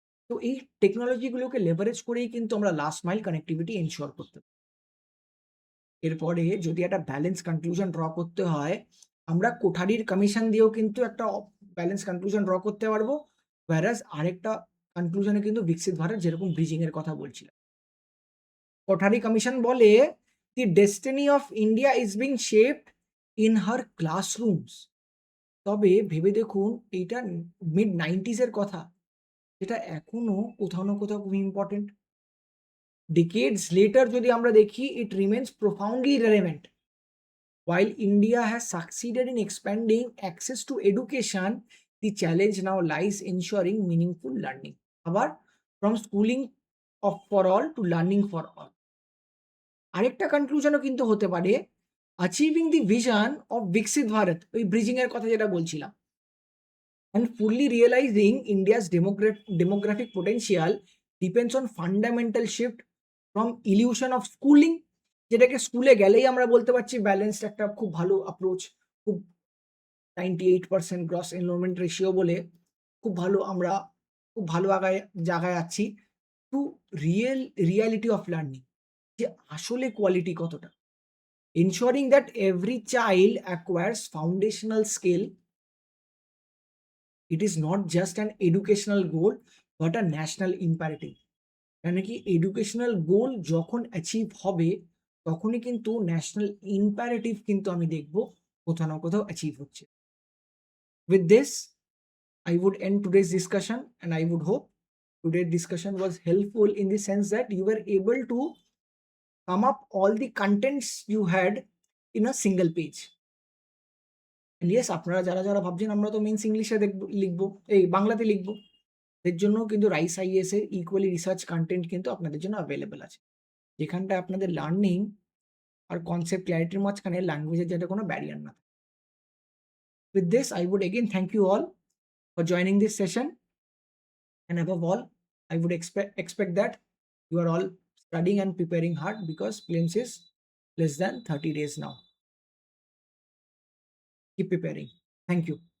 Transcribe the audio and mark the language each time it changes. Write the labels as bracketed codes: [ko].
[bn] তো এই টেকনোলজিগুলোকে লেভারেজ করেই কিন্তু আমরা লাস্ট মাইল কানেক্টিভিটি এনশিওর করতে পারি। এরপরে যদি একটা ব্যালেন্স কনক্লুশন ড্র করতে হয়, আমরা কোঠারির কমিশন দিয়েও কিন্তু একটা ব্যালেন্স কনক্লুশন ড্র করতে পারবো। whereas আরেকটা কনক্লুশনে কিন্তু বিকশিত ভারত যেরকম ব্রিজিং এর কথা বলছিলাম। কোঠারি কমিশন বলে, [en] "The destiny of India is being shaped in her classrooms." [bn] তবে ভেবে দেখুন এইটা মিড 90s এর কথা, যেটা এখনো কোথাও না কোথাও খুব ইম্পর্টেন্ট। [en] Decades later [bn] যদি আমরা দেখি, [en] it remains profoundly relevant. While India has succeeded in expanding access to education, the challenge now lies ensuring meaningful learning. আবার from schooling for all to learning for all. [bn] আরেকটা কনক্লুশনও কিন্তু হতে পারে, [en] achieving the vision of Viksit Bharat, [bn] ওই bridging এর কথা যেটা বলছিলাম, [en] and fully realizing India's demographic potential depends on fundamental shift from illusion of schooling, [bn] যেটাকে স্কুলে গেলেই আমরা বলতে পারছি ব্যালেন্সড একটা খুব ভালো অ্যাপ্রোচ, খুব 98% গ্রস এনরোলমেন্ট রেশিও বলে আমরা খুব ভালো জায়গায় আছি, [en] to reality of learning, [bn] যে আসলে কোয়ালিটি কতটা। [en] Ensuring that every child acquires foundational skill, it is not just an educational goal but a national imperative. [bn] মানে কি এডুকেশনাল গোল যখন অ্যাচিভ হবে তখনই কিন্তু ন্যাশনাল ইম্পারেটিভ কিন্তু আমি দেখব কোথাও না কোথাও অ্যাচিভ হচ্ছে। [en] With this, I would end today's discussion, and I would hope today's discussion was helpful in the sense that you were able to sum up all the contents you had in a single page. And yes, [bn] আপনারা যারা ভাবছেন আমরা তো means ইংলিশে লিখবো, এই বাংলাতে লিখবো, এর জন্য কিন্তু রাইস আইএস এর ইকুয়ালি রিসার্চ কন্টেন্ট কিন্তু আপনাদের জন্য অ্যাভেলেবল আছে, যেখানটায় আপনাদের লার্নিং আর কনসেপ্ট ক্ল্যারিটির মাঝখানে ল্যাঙ্গুয়েজের যাতে কোনো ব্যারিয়ার না থাকে। [en] With this, I would again thank you all for joining this session, and above all, I would expect that you are all studying and preparing hard because prelims is less than 30 days now. Keep preparing. Thank you.